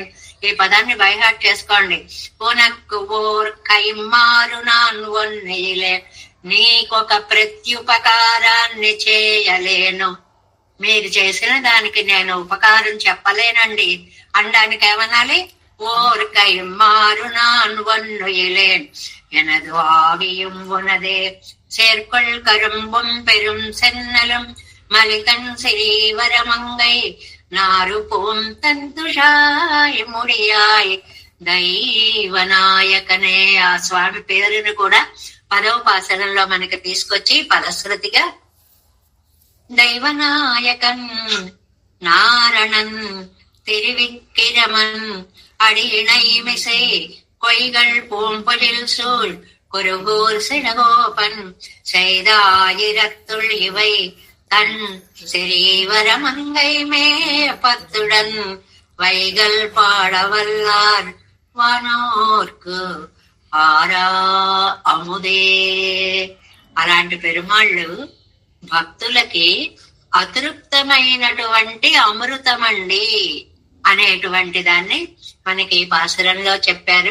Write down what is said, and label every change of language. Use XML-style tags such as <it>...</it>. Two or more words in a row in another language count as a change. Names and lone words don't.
<te>ఈ పదాన్ని బైహార్ట్ చేసుకోండి.</te> <ta>உனக்கு ஓர் கைமாறு நான் ஒன்றிலேன்.</ta> <te>నీకొక ప్రత్యుపకారాన్ని చేయలేను. మీరు చేసిన దానికి నేను ఉపకారం చెప్పలేనండి అనడానికి ఏమనాలి?</te> <ta>ஓர் கைமாறு நான் ஒன்றிலேன் எனது ஆவியும் உனதே சேர்க்கொள் கரும்பும் பெரும் சென்னலும் மலிகன் சிறீவரமங்கை நாறு பூம் தந்துஷாய் முடியாய் దైవనాయకనే.</ta> <te>ఆ స్వామి పేరును కూడా 10వ పాసరంలో మనకి తీసుకొచ్చి పదశ్రుతిగా</te> <ta>தெய்வநாயகன் நாரணன் திரிவிக்கிரமன் அடியிணைமிசை கொய்கள் பூம்பொழில் சூழ் குருகூர் சினகோபன் செய்தாயிரத்துள் இவை தன் சிறீவரமங்கை மேப்பத்துடன் வைகள் பாடவல்லார் வானோர்க்கு ஆரா அமுதே.</ta> <te>అలాంటి పెరుమాళ్ళు భక్తులకి అతృప్తమైనటువంటి అమృతమండి అనేటువంటి దాన్ని మనకి ఈ పాసురంలో చెప్పారు.</te>